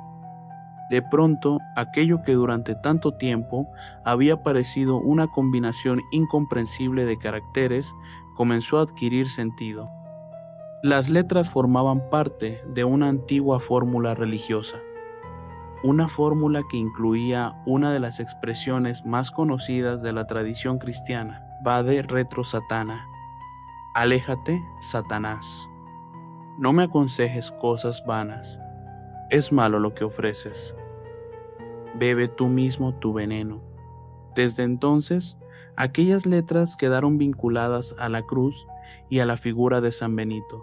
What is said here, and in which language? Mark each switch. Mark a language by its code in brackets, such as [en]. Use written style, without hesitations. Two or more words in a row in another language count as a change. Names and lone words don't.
[es] De pronto, aquello que durante tanto tiempo había parecido una combinación incomprensible de caracteres comenzó a adquirir sentido. Las letras formaban parte de una antigua fórmula religiosa, una fórmula que incluía una de las expresiones más conocidas de la tradición cristiana: [la] Vade retro Satana, [es] aléjate, Satanás. No me aconsejes cosas vanas, es malo lo que ofreces. Bebe tú mismo tu veneno. Desde entonces, aquellas letras quedaron vinculadas a la cruz y a la figura de San Benito.